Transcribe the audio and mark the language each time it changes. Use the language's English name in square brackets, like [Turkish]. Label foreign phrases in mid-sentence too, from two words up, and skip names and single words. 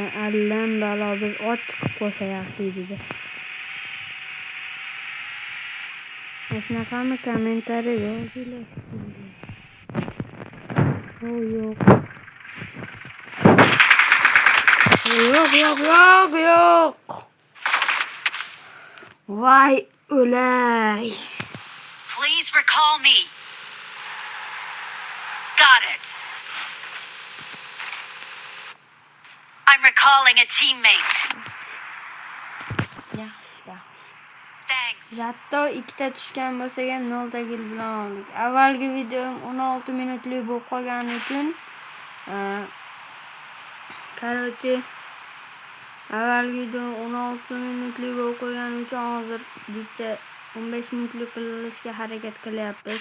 [Uzbek] Allam balo biz ot chiqib qolsa yaxshi edi-da. Shunaqami kommentariy yozinglar. Yo'q. Yo'q. Voy, o'lay. [English] Please recall me. Got it. I'm recalling a teammate. [Uzbek] Yaxshi. [English] Thanks. [Uzbek] Zatto ikkita tushgan bo'lsa ham 0 ta kill bilan oldik. Avvalgi videom 16 minutlik bo'lib qolgani uchun korotchi avvalgi videom 16 minutlik bo'lib qolgani uchun hozir bitta 15 minutlik qilishga harakat qilyapmiz.